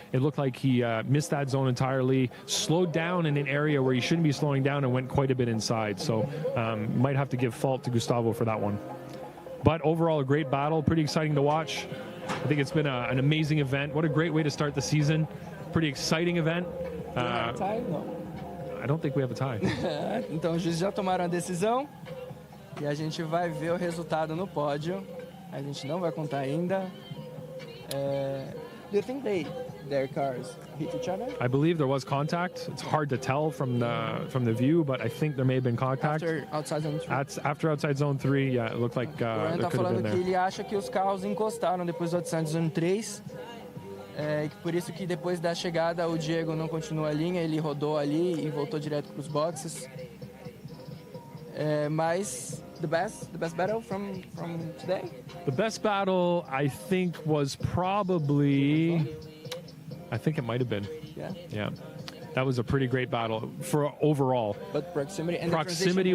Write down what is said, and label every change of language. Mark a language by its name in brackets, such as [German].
[English] It looked like he missed that zone entirely, slowed down in an area where he shouldn't be slowing down, and went quite a bit inside. So might have to give fault to Gustavo for that one. But overall, a great battle, pretty exciting to watch. I think it's been an amazing event. What a great way to start the season. Pretty exciting event. Tie? [Portuguese] Não. [English] I don't think we have a tie. [Portuguese] Então os juízes já tomaram a decisão e a gente vai ver o resultado no pódio. A gente não vai contar ainda. [English] Do you think their cars hit each other? I believe there was contact. It's hard to tell from the view, but I think there may have been contact. After outside zone 3. After outside zone 3, yeah, it looked like there could have been [Portuguese] falando [English] there. [Portuguese] que ele acha que os carros encostaram depois do outside zone 3. E por isso que depois da chegada o Diego não continuou a linha, ele rodou ali e voltou direto para os boxes. Mas [English] the best battle from today? The best battle, I think, was probably, I think it might have been. Yeah. That was a pretty great battle for overall. But proximity and proximity,